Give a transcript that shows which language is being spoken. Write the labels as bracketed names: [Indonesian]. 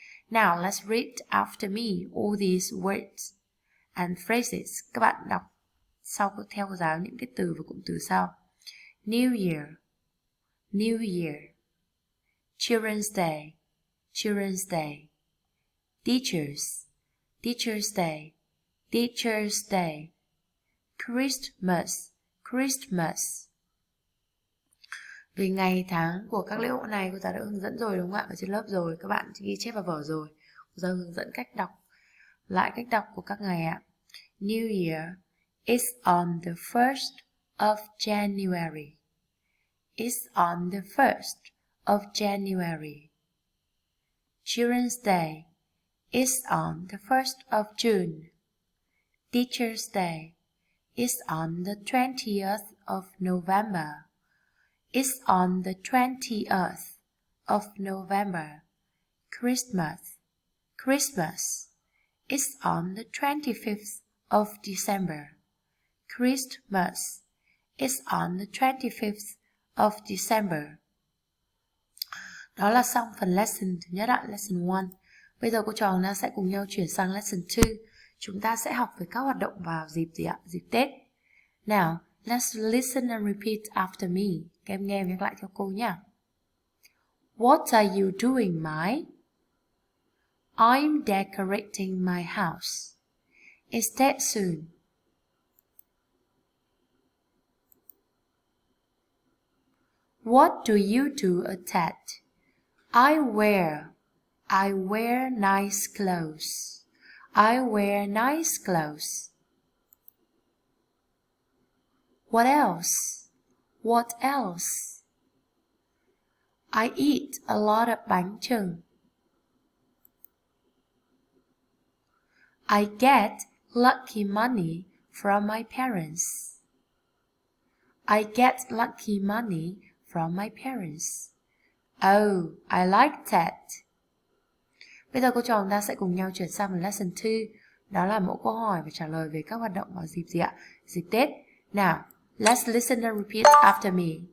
[English] Now let's read after me all these words and phrases. [Vietnamese] Các bạn đọc theo cô giáo những cái từ và cụm từ sau. [English] New Year, New Year. Children's Day, Children's Day. Teachers, Teacher's Day, Teacher's Day. Christmas, Christmas. [Vietnamese] Về ngày tháng của các lễ hội này cô giáo đã hướng dẫn rồi đúng không ạ? Ở trên lớp rồi, các bạn ghi chép vào vở rồi. Cô giáo hướng dẫn cách đọc của các ngày ạ. [English] New Year is on the 1st of January. It's on the 1st of January. Children's Day is on the 1st of June. Teacher's Day is on the 20th of November. It's on the 20th of November. Christmas, Christmas is on the 25th of December. Christmas is on the 25th of December. [Vietnamese] Đó là xong phần lesson thứ nhất ạ, lesson 1. Bây giờ cô trò chúng ta sẽ cùng nhau chuyển sang lesson 2. Chúng ta sẽ học về các hoạt động vào dịp gì ạ? Dịp Tết. [English] Now, let's listen and repeat after me. [Vietnamese] Các em nghe nhắc lại theo cô nhé. [English] What are you doing, Mai? I'm decorating my house. It's Tet soon. What do you do at Tet? I wear nice clothes. I wear nice clothes. What else? What else? I eat a lot of bánh chưng. I get lucky money from my parents. I get lucky money from my parents. Oh, I like that. [Vietnamese] Bây giờ cô trò chúng ta sẽ cùng nhau chuyển sang lesson 2. Đó là mẫu câu hỏi và trả lời về các hoạt động vào dịp gì ạ? Dịp Tết. [English] Now, let's listen and repeat after me.